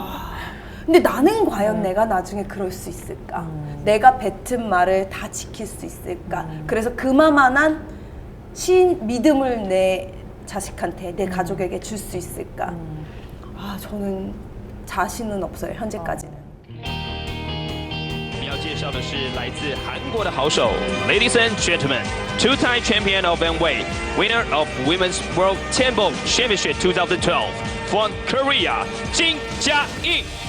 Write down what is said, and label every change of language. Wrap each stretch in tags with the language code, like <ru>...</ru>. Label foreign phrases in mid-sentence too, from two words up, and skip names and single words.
<ko>근데 나는 과연 내가 나중에 그럴 수 있을까? 내가 뱉은 말을 다 지킬 수 있을까? 그래서 그만한 믿음을 내 자식한테 내 가족에게 줄 수 있을까? 저는 자신은 없어요. 현재까지는.</ko> <zh>要介绍的是来自韩国的好手</zh> <en>，Ladies and Gentlemen, two-time champion of N-Weight, winner of Women's World Temple Championship 2012, from Korea, Jin Jia-in.</en>